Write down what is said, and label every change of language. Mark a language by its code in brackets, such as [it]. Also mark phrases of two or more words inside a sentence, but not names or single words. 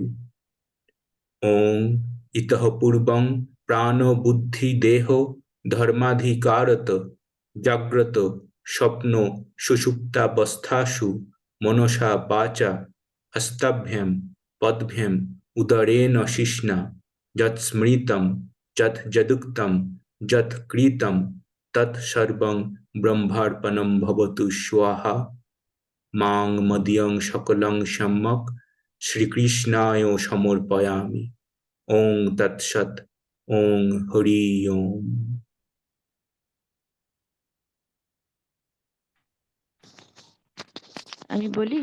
[sa] ওং ইতঃ পূর্বং প্রাণ বুদ্ধি দেহ ধর্মাধিকারত জাগ্রত স্বপ্ন সুষুপ্তাবস্থাসু মনসা বাচা হস্তাভ্যাম পদভ্যাম উদরেণ শিষ্ণা যৎ স্মৃতম যৎ যদুক্তম যৎ কৃতম তৎ সর্বং ব্রহ্মার্পণম ভবতু স্বাহা। মাং মদিয়ং সকলং সম্যক শ্রীকৃষ্ণায় সমর্পয়ামি। ওং তৎসৎ। ওং হরি ওম। [bn] আমি বলি?